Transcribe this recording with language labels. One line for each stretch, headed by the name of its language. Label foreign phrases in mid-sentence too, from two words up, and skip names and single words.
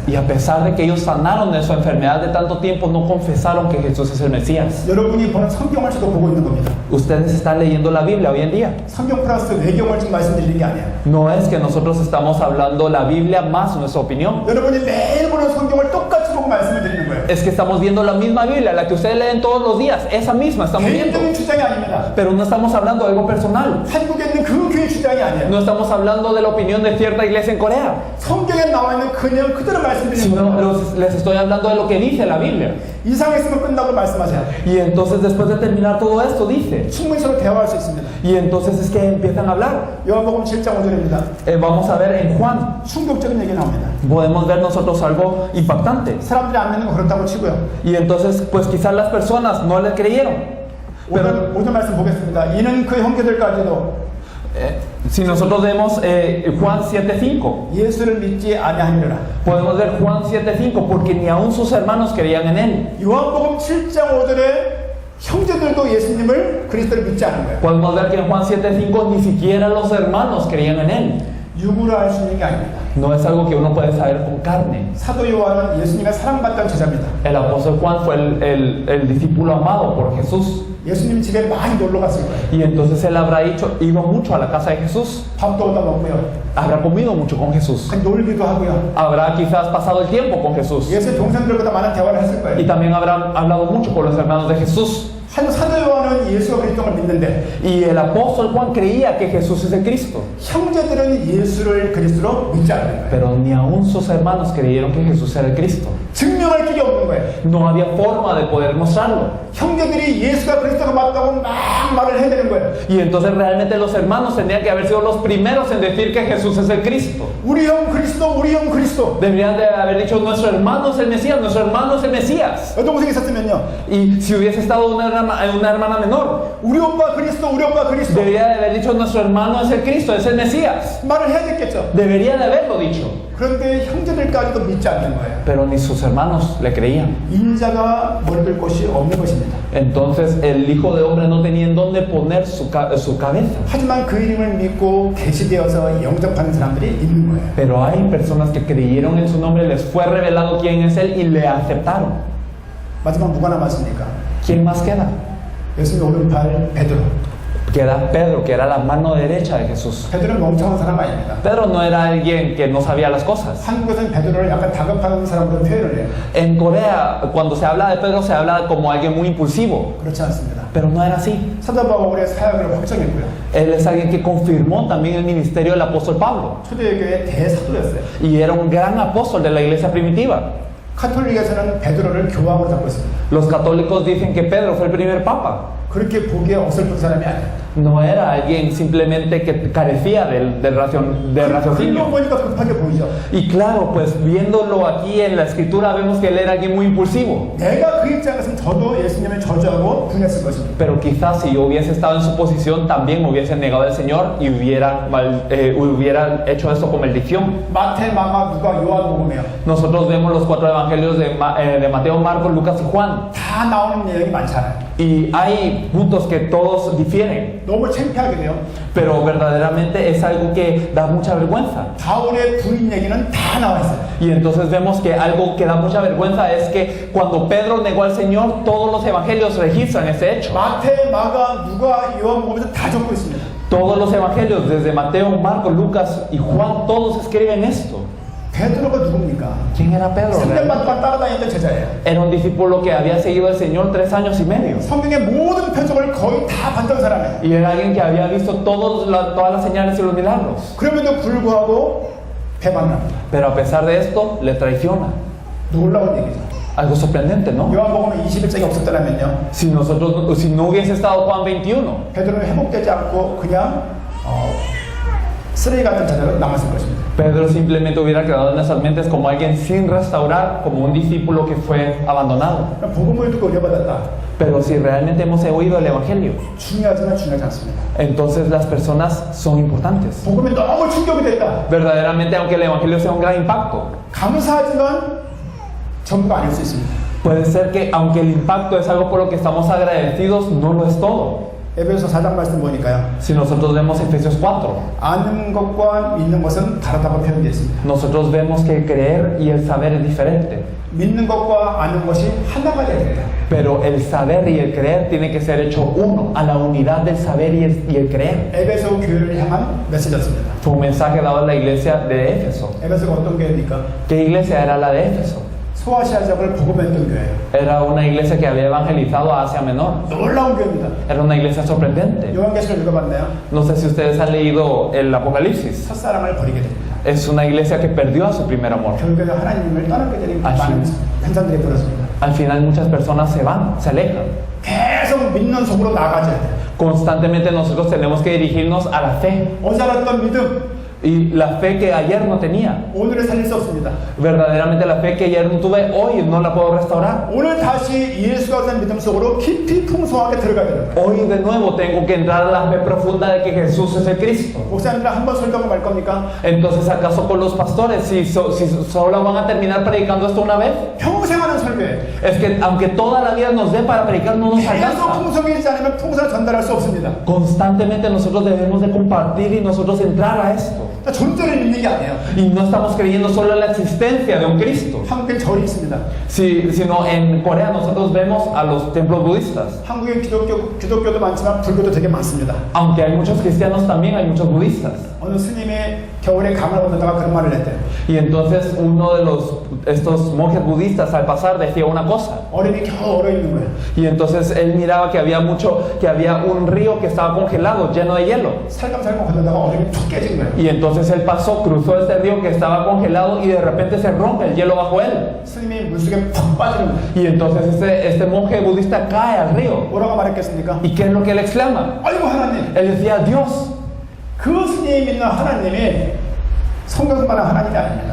Spanish: Y a pesar de que ellos sanaron de su enfermedad de tanto tiempo, no confesaron que Jesús es el Mesías.
Korean: 여러분이 보는 성경을 저도 보고 있는 겁니다.
Spanish: Ustedes están leyendo la Biblia hoy en día.
Korean: 성경 플러스 외경을 지금 말씀드리는 게 아니에요.
Spanish: No es que nosotros estamos hablando la Biblia más nuestra opinión.
Korean: 여러분이 매일 보는 성경을 똑같이 보고 말씀을 드리는 거예요.
Spanish: Es que estamos viendo la misma Biblia, la que ustedes leen todos los días. Esa misma estamos viendo.
Korean: 개인적인 주장이 아닙니다.
Spanish: Pero no estamos hablando de algo personal.
Korean: 한국에 있는 그 교회 주장이 아니에요.
Spanish: No estamos hablando de la opinión de cierta iglesia en Corea.
Korean: 성경에 나와 있는 그 내용 그대로 말씀드리는
Spanish: Sino
Korean: 거예요.
Spanish: les estoy hablando de lo que dice la Biblia.
Korean: 이상했으면 끝나고 말씀하세요.
Spanish: Y entonces después de terminar todo esto dice.
Korean: 충분히 서로 대화할 수 있습니다.
Spanish: Y entonces es que empiezan a hablar.
Korean: 요한복음 7장 5절입니다.
Spanish: Vamos a ver en Juan.
Korean: 충격적인 얘기 나옵니다.
Spanish: Podemos ver nosotros algo impactante.
Korean: 사람들이 안 믿는 거 그렇다고 치고요.
Spanish: Y entonces pues quizás las personas no le creyeron. Pero
Korean: 오늘 말씀 보겠습니다. 이는 그 형제들까지도
Spanish: si nosotros vemos Juan 7:5,
Korean: 예수를 믿지 아니하니라.
Spanish: podemos ver Juan 7:5, porque ni aun sus hermanos creían en él.
Korean: 요한복음 7장 5절에 형제들도 예수님을 그리스도를 믿지 않은 거예요.
Spanish: Podemos ver que en Juan 7:5 ni siquiera los hermanos creían en él.
Korean: 육으로 알 수 있는 게 아닙니다.
Spanish: No es algo que uno puede saber con carne.
Korean: 사도 요한은 예수님의 사랑받던 제자입니다.
Spanish: El apóstol Juan fue el discípulo amado por Jesús.
Korean: 예수님 집에 많이 놀러 갔을 거예요.
Spanish: Y entonces él habrá ido mucho a la casa de Jesús.
Korean: 밥도 얻어 먹고요.
Spanish: Habrá comido mucho con Jesús.
Korean: 놀기도 하고요.
Spanish: Habrá quizás pasado el tiempo con Jesús.
Korean: 예수의 동생들보다 많은 대화를 했을
Spanish: Y
Korean: 거예요.
Spanish: también habrá hablado mucho con los hermanos de Jesús.
Korean: 한 사도 요한은 예수가 그리스도를 믿는데
Spanish: Y el apóstol Juan creía que Jesús es el Cristo.
Korean: 형제들은 예수를 그리스도로 믿지 않는 거예요.
Spanish: Pero ni aun sus hermanos creyeron que Jesús era el Cristo.
Korean: 증명할 길이 없는 거예요.
Spanish: No había forma de poder mostrarlo.
Korean: 형제들이 예수가 그리스도가 맞다고 막 말을 해야 되는 거예요.
Spanish: Y entonces realmente los hermanos tendrían que haber sido los primeros en decir que Jesús es el Cristo.
Korean: 우리 형 그리스도, 우리 형 그리스도.
Spanish: Deberían de haber dicho, nuestro hermano es el Mesías, nuestro hermano es el Mesías.
Korean: 여동생이 있었으면요.
Spanish: Y si hubiese estado una hermana menor,
Korean: 우리 오빠 그리스도, 우리 오빠 그리스도.
Spanish: debería de haber dicho, nuestro hermano es el Cristo, es el Mesías.
Korean: 말을 해야 됐겠죠.
Spanish: Debería de haberlo dicho.
Korean: 그런데 형제들까지도 믿지 않는 거예요.
Spanish: Pero ni sus hermanos le creían.
Korean: 인자가 물들 곳이 없는 것입니다.
Spanish: Entonces el Hijo de Hombre no tenía en dónde poner su cabeza.
Korean: 하지만 그 이름을 믿고 계시되어서 영접하는 사람들이 있는 거예요.
Spanish: Pero hay personas que creyeron en su nombre, les fue revelado quién es Él y le aceptaron.
Korean: 마지막 누가 남았습니까?
Spanish: ¿Quién más queda?
Korean: 예수님 오른팔 베드로.
Spanish: Queda Pedro, que era la mano derecha de Jesús.
Korean: 베드로는 멍청한 사람 아닙니다.
Spanish: Pedro no era alguien que no sabía las cosas.
Korean: 한국에서는 베드로를 약간 다급한 사람으로 표현을 해요.
Spanish: En Corea, cuando se habla de Pedro, se habla como alguien muy impulsivo.
Korean: 그렇지 않습니다.
Spanish: Pero no era así.
Korean: 사도 바울의 사역을 확정했고요.
Spanish: Él es alguien que confirmó también el ministerio del apóstol Pablo.
Korean: 초대교회의 대사도였어요.
Spanish: Y era un gran apóstol de la iglesia primitiva.
Korean: 카톨릭에서는 베드로를 교황으로 잡고 있습니다.
Spanish: Los católicos dicen que Pedro fue el primer papa.
Korean: 그렇게 보기에 어설픈 사람이 아니에요.
Spanish: No era alguien simplemente que carecía del
Korean: 글로
Spanish: raciocinio.
Korean: 보니까 급하게 보이죠.
Spanish: Y claro, pues viéndolo aquí en la escritura vemos que él era alguien muy impulsivo.
Korean: 내가 그 입장에서는 저도 예수님을 저주하고 분했을 것입니다.
Spanish: Pero quizás si yo hubiese estado en su posición también me hubiese negado al Señor y hubiera hecho esto con maldición.
Korean: 마태, 마가, 누가, 요한복음이에요.
Spanish: Nosotros vemos los 4 evangelios de Mateo, Marcos, Lucas y Juan.
Korean: 다 나오는 내용이 많잖아요.
Spanish: Y hay puntos que todos difieren.
Korean: 너무 창피하게 돼요.
Spanish: Pero verdaderamente es algo que da mucha vergüenza.
Korean: 바울의 부인 얘기는 다 나와 있어요.
Spanish: Y entonces vemos que algo que da mucha vergüenza es que cuando Pedro negó al Señor, todos los evangelios registran ese hecho.
Korean: 마태, 마가, 누가, 요한복음에서 다 적고 있습니다.
Spanish: Todos los evangelios, desde Mateo, Marcos, Lucas y Juan, todos escriben esto.
Korean: 베드로가 누굽니까?
Spanish: ¿Quién era Pedro?
Korean: 3년반 동안 따라다니던 제자예요.
Spanish: Era un discípulo que había seguido al Señor 3 años y medio.
Korean: 성경의 모든 표적을 거의 다 봤던 사람이에요.
Spanish: Y era alguien que había visto todas las señales y los milagros.
Korean: 그럼에도 불구하고 배반합니다.
Spanish: Pero a pesar de esto, le traiciona.
Korean: 놀라운 얘기죠.
Spanish: Algo sorprendente, ¿no?
Korean: 요한복음에 21장이 없었더라면요,
Spanish: Si no hubiese estado Juan 21,
Korean: 베드로는 회복되지 않고 그냥 쓰레기 같은 자녀로 남았을 것입니다.
Spanish: Pedro simplemente hubiera quedado en nuestras mentes como alguien sin restaurar, como un discípulo que fue abandonado.
Korean: 복음을 듣고 의뢰받았다.
Spanish: Pero si realmente hemos oído el Evangelio,
Korean: 중요하지만 중요하지 않습니다.
Spanish: entonces las personas son importantes.
Korean: 복음이 너무 충격이 됐다.
Spanish: Verdaderamente, aunque el Evangelio sea un gran impacto,
Korean: 감사하지만 전부가 아닐 수 있습니다.
Spanish: puede ser que aunque el impacto es algo por lo que estamos agradecidos, no lo es todo.
Korean: 에베소 4장 말씀 보니까요,
Spanish: Si nosotros vemos Efesios 4,
Korean: 아는 것과 믿는 것은 다르다고 표현되어 있습니다.
Spanish: nosotros vemos que el creer y el saber es diferente.
Korean: 믿는 것과 아는 것이 하나가 되어야 된다.
Spanish: Pero el saber y el creer tiene que ser hecho uno, a la unidad del saber y el creer.
Korean: 에베소 교회를 향한 메시지였습니다.
Spanish: Fue un mensaje dado a la iglesia de Éfeso.
Korean: 에베소가 어떤 교회입니까?
Spanish: ¿Qué iglesia era la de Éfeso?
Korean: 소아시아 지역을 복음했던 교회예요.
Spanish: Era una iglesia que había evangelizado a Asia Menor.
Korean: 놀라운 교회입니다.
Spanish: Era una iglesia sorprendente.
Korean: 요한계시록 읽어봤나요?
Spanish: No sé si ustedes han leído el Apocalipsis.
Korean: 첫사랑을 버리게 됩니다.
Spanish: Es una iglesia que perdió a su primer amor.
Korean: 결국에는 하나님을 떠나게 되는 아, 많은 현상들이 벌어집니다.
Spanish: Al final muchas personas se van, se alejan.
Korean: 계속 믿는 속으로 나가져야 돼요.
Spanish: Constantemente nosotros tenemos que dirigirnos a la fe.
Korean: 어제 알았던 믿음,
Spanish: Y la fe que ayer no tenía.
Korean: 오늘을 살릴 수 없습니다.
Spanish: Verdaderamente la fe que ayer no tuve, hoy no la puedo restaurar.
Korean: 오늘 다시 예수가 된 믿음 속으로 깊이 풍성하게 들어가야 됩니다.
Spanish: Hoy de nuevo tengo que entrar a la fe profunda de que Jesús es el Cristo.
Korean: 목사님들 한번 설교하고 말 겁니까?
Spanish: Entonces, ¿acaso con los pastores, si solo van a terminar predicando esto una vez?
Korean: 평생 하는 설교예요.
Spanish: Es que aunque toda la vida nos dé para predicar, no nos
Korean: 계속
Spanish: alcanza.
Korean: 풍성해지지 않으면 풍성을 전달할 수 없습니다.
Spanish: Constantemente nosotros debemos de compartir y nosotros entrar a esto.
Korean: 존재를 믿는 게 아니에요.
Spanish: Y no estamos creyendo solo en la existencia de un Cristo,
Korean: 한국엔 절이 있습니다.
Spanish: sino en Corea nosotros vemos a los templos budistas.
Korean: 한국엔 기독교도 많지만 불교도 되게 많습니다.
Spanish: Aunque hay muchos cristianos, también hay muchos budistas.
Korean: 어느 스님이 겨울에 강을 건너다가 그런 말을 했대요.
Spanish: Y entonces uno de estos monjes budistas al pasar decía una cosa.
Korean: 얼음이 겨우 얼어 있는 거예요.
Spanish: Y entonces él miraba que había un río que estaba congelado, lleno de hielo.
Korean: 살감살감 건너다가 얼음이 툭 깨진 거예요.
Spanish: Y entonces él cruzó este río que estaba congelado y de repente se rompe el hielo bajo él.
Korean: 스님이 물속에 푹 빠지는 거예요.
Spanish: Y entonces este monje budista cae al río.
Korean: 뭐라고 말했겠습니까?
Spanish: ¿Y qué es lo que él exclama?
Korean: 아이고 하나님.
Spanish: Él decía, Dios.
Korean: 그 스님이 믿는 하나님이 성경만한 하나님이 아닙니다.